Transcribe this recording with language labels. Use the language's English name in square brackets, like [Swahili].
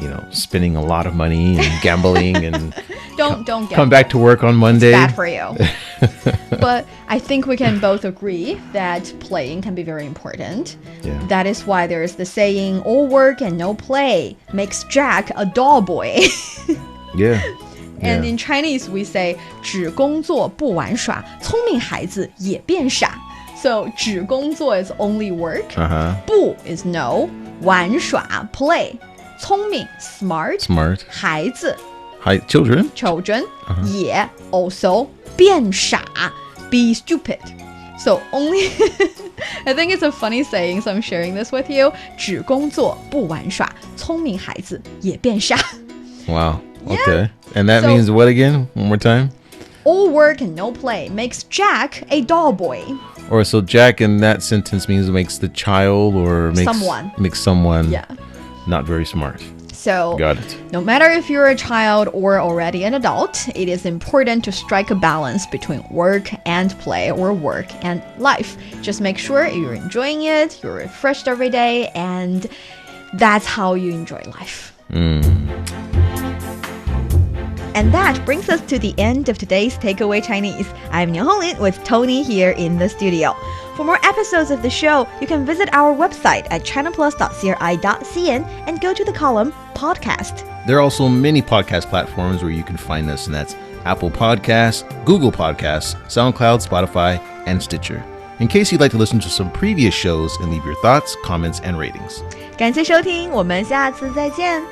[English] spending a lot of money and gambling and Don't come back to work on Monday. It's bad for you. But I think we can both agree that playing can be very important. Yeah. That is why there is the saying, all work and no play makes Jack a dull boy. Yeah. And Yeah. in Chinese, we say [Chinese] 只工作不玩耍，聪明孩子也变傻. [English] So [Chinese] 只工作 [English] is only work. Uh-huh. 不 is no. 玩耍 play. 聪明 smart. Smart. [Chinese] 孩子 [English] Hi, children. children. 也 also 变傻 be stupid. So only I think it's a funny saying, so I'm sharing this with you. [Chinese] 只工作不玩耍，聪明孩子也变傻. [English] Wow. Okay. And that So- means what again? One more time? All work and no play makes Jack a dull boy. Or so Jack in that sentence means makes the child or makes someone Yeah. not very smart. So Got it. no matter if you're a child or already an adult, it is important to strike a balance between work and play or work and life. Just make sure you're enjoying it, you're refreshed every day, and that's how you enjoy life. And that brings us to the end of today's Takeaway Chinese. I'm Niu Honglin with Tony here in the studio. For more episodes of the show, you can visit our website at chinaplus.cri.cn and go to the column Podcast. There are also many podcast platforms where you can find us, and that's Apple Podcasts, Google Podcasts, SoundCloud, Spotify, and Stitcher. In case you'd like to listen to some previous shows and leave your thoughts, comments, and ratings. [Chinese] 感谢收听，我们下次再见。